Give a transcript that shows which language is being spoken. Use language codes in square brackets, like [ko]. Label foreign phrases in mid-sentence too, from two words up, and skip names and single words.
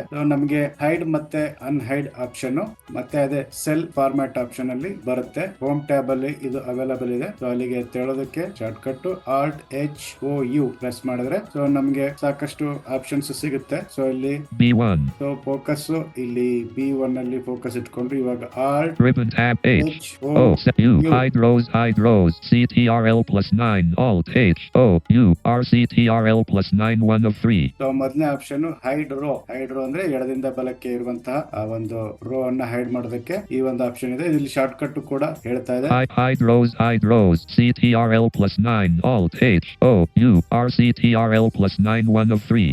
[kn] ಸೊ ನಮಗೆ ಹೈಡ್ ಮತ್ತೆ [en] unhide option [kn] ಮತ್ತೆ ಅದೇ [en] cell format option [kn] ಅಲ್ಲಿ ಬರುತ್ತೆ. [en] home tab [kn] ಅಲ್ಲಿ ಇದು ಅವೈಲಬಲ್ ಇದೆ. ಸೊ ಅಲ್ಲಿಗೆ ತೆಳೋದಕ್ಕೆ [en] short cut AltHOU press [kn] ಮಾಡಿದ್ರೆ ಸೊ ನಮ್ಗೆ ಸಾಕಷ್ಟು ಆಪ್ಷನ್ಸ್ ಸಿಗುತ್ತೆ. ಸೊ ಇಲ್ಲಿ B1. [en] so focus [kn] ಇಲ್ಲಿ B1 ಅಲ್ಲಿ ಫೋಕಸ್ ಇಟ್ಕೊಂಡು ಇವಾಗ Alt [en] Ribbon tab H O O U hide rows CTRL +9 Alt H O U RCTRL +9 1 of 3. [kn] ಸೊ ಮೊದಲನೇ ಆಪ್ಷನ್ [en] hide row [kn] ಅಂದ್ರೆ ಎಡದಿಂದ ಬಲಕ್ಕೆ ಇರುವಂತಹ ಆ ಒಂದು ರೋ ಅನ್ನ ಹೈಡ್ ಮಾಡೋದಕ್ಕೆ ಈ ಒಂದು ಆಪ್ಷನ್ ಇದೆ. ಇಲ್ಲಿ [en] short cut [kn] ಕೂಡ ಹೇಳ್ತಾ ಇದೆ. [en] hide rows CTRL +9 Alt H O U RCTRL +9 1 of 3.